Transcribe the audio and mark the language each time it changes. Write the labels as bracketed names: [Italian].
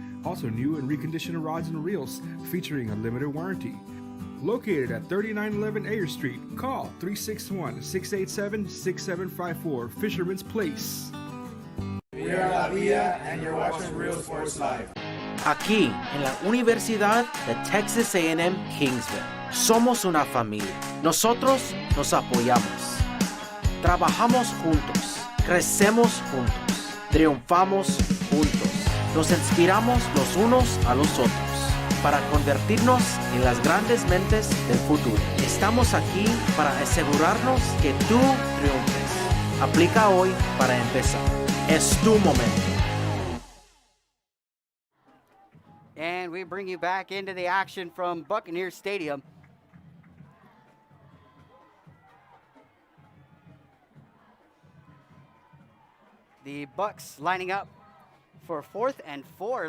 [English] Also new and reconditioned rods and reels featuring a limited warranty. Located at 3911 Ayer Street, call 361-687-6754, Fisherman's Place. We are La Villa and you're watching Real Sports Live. [Spanish] Aquí, en la Universidad de Texas A&M Kingsville, somos una familia. Nosotros nos apoyamos. Trabajamos juntos. Crecemos juntos. Triunfamos juntos. Nos inspiramos los unos a los otros para convertirnos en las grandes mentes del futuro. Estamos aquí para asegurarnos que tú triunfes. Aplica hoy para empezar. Es tu momento. [English] And we bring you back into the action from Buccaneers Stadium. The Bucks lining up for 4th and 4.